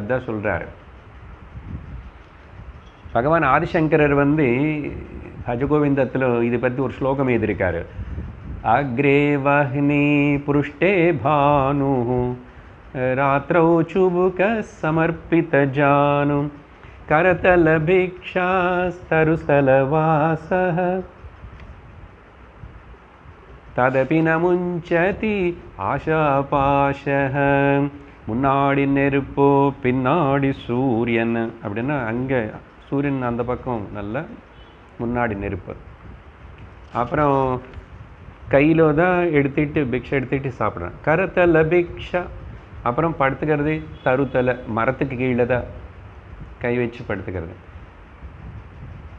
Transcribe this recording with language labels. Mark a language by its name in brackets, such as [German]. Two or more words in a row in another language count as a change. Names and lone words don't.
[Tamil] அதுதான் சொல்கிறாரு பகவான். ஆதிசங்கரர் பஜகோவிந்தத்தில் இதை பற்றி ஒரு ஸ்லோகம் எழுதியிருக்காரு. [Sanskrit] अग्रे वह्नि पुरुष्टे भानु रात्रौ चुबुक समर्पित जानु करतल भिक्षास्तरुसलवासः तदपि न मुञ्चति आशापाशः. [Tamil] முன்னாடி நெருப்போ பின்னாடி சூரியன் அப்படின்னா அங்கே சூரியன் அந்த பக்கம் நல்ல முன்னாடி நெருப்பு. அப்புறம் கையில் தான் எடுத்துகிட்டு பிக்ஷை எடுத்துகிட்டு சாப்பிட்றேன். [Sanskrit] करतल भिक्षा. [Tamil] அப்புறம் படுத்துக்கிறது தருத்தலை, மரத்துக்கு கீழே தான் கை வச்சு படுத்துக்கிறது.